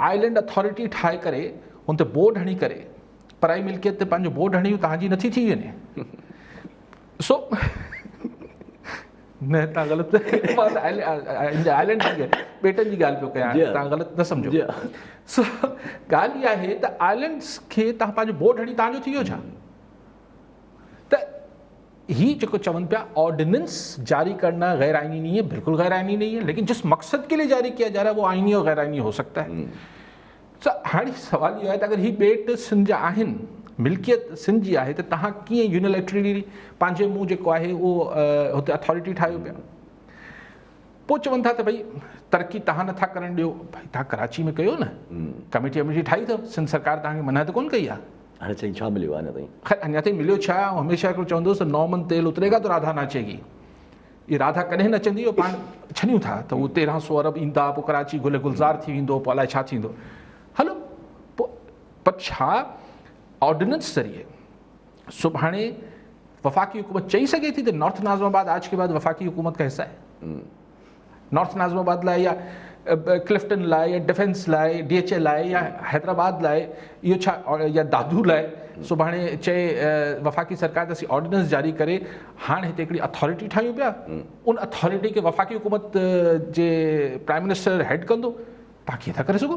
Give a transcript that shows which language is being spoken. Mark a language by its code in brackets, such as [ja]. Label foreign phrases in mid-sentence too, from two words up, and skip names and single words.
[sd] आइलैंड अथॉरिटी ठाहे करे हुन ते बोर्ड हणी करे पराई मिल्कियत ते पंहिंजो बोर्ड हणी तव्हांजी नथी थी वञे। न तव्हां ग़लति मां आइलैंड जी ॿेटनि जी ॻाल्हि पियो कयां, तव्हां ग़लति न सम्झो। सो ॻाल्हि इहा आहे त आइलैंड्स खे तव्हां पंहिंजो बोर्ड हणी तव्हांजो थी वियो छा? त ही जो चवन पिया [ur] آرڈیننس جاری کرنا غیر آئینی نہیں ہے، بالکل غیر آئینی نہیں ہے، لیکن جس مقصد کے لیے جاری کیا جا رہا ہے وہ آئینی اور غیر آئینی ہو سکتا ہے. [sd] हाणे सवाल इहो आहे त अगरि ही ॿेट सिंध जा आहिनि, मिल्कियत सिंध जी आहे, त तव्हां कीअं यूनिलैटरली पंहिंजे मुंहुं जेको आहे उहो हुते अथॉरिटी ठाहियो पिया। पोइ चवनि था त भई तरक़ी तव्हां नथा करणु ॾियो, भई तव्हां कराची में कयो न, कमेटी ठाही अथव, सिंध सरकार तव्हांखे मना त कोन कई आहे। हाणे चई छा मिलियो आहे अञा ताईं? खैर अञा ताईं मिलियो छा? हमेशह हिकिड़ो चवंदुसि त [ur] 9 من تیل اترے گا تو رادھا ناچے گی. [sd] ये राधा कॾहिं नचंदी, इहो पाण छॾियूं था त उहो 1300 अरब ईंदा, पोइ कराची गुल गुलज़ार थी वेंदो, पोइ अलाए छा थींदो। हलो पोइ पर छा ऑर्डिनेंस ज़रिए सुभाणे वफाकी हुकूमत चई सके थी त नॉर्थ नाज़िमाबाद [ur] آج کے بعد وفاقی حکومت کا حصہ ہے? [sd] नॉर्थ नाज़िमाबाद लाइ या क्लिफ्टन लाइ या डिफेंस लाइ, DHA लाइ या हैदराबाद लाइ इहो छा, या दादू लाइ सुभाणे चए वफ़ाक़ी सरकार त असीं ऑर्डिनेंस जारी करे हाणे हिते हिकिड़ी अथॉरिटी ठाहियूं पिया, उन अथॉरिटी खे वफ़ाक़ी हुकूमत जे [en] prime minister [sd] हेड कंदो, तव्हां कीअं था करे सघो?